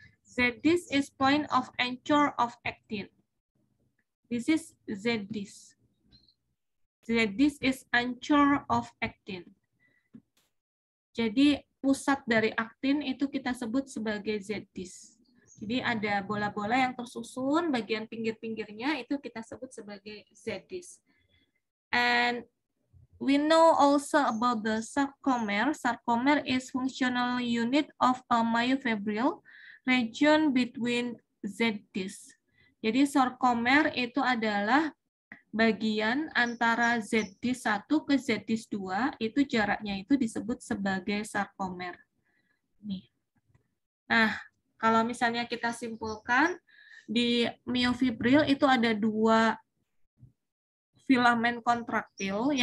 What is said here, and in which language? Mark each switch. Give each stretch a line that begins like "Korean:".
English: Z-disc is point of anchor of actin. This is Z-disc. Z-disc is anchor of actin.
Indonesian: Jadi pusat dari aktin itu kita sebut sebagai Z-disc. Jadi ada bola-bola yang tersusun, bagian pinggir-pinggirnya itu kita sebut sebagai Z-disc.
English: And we know also about the sarcomere. Sarcomere is functional unit of a myofibril region between Z-disc.
Indonesian: Jadi sarcomere itu adalah bagian antara Z-disc 1 ke Z-disc 2, itu jaraknya itu disebut sebagai sarcomere. Nih. Nah, kalau misalnya kita simpulkan, di myofibril itu ada 2 filamen kontraktil.